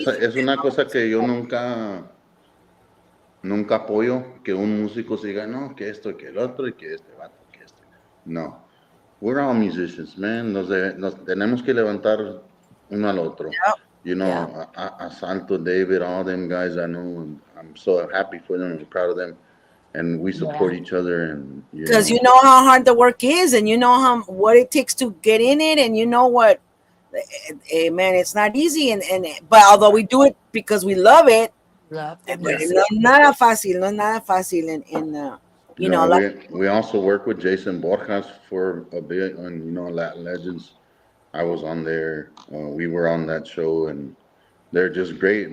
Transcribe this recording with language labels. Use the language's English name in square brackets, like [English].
[Spanish] esa es una cosa que yo nunca apoyo que un músico siga no que esto que el otro y que este vato que este. [English] No, we're all musicians, man. [Spanish] Nos tenemos que levantar uno al otro. [English] Yep. Yeah. Santo, David, all them guys I know, and I'm so happy for them and proud of them. And we support Yeah. each other, and Because you know how hard the work is, and you know what it takes to get in it, and you know what, man, it's not easy. But although we do it because we love it, Love the but music. [Spanish] no es nada fácil, no es nada fácil. [English] You know, no, like, we also work with Jason Borjas for a bit, and Latin Legends. I was on there. We were on that show, and they're just great.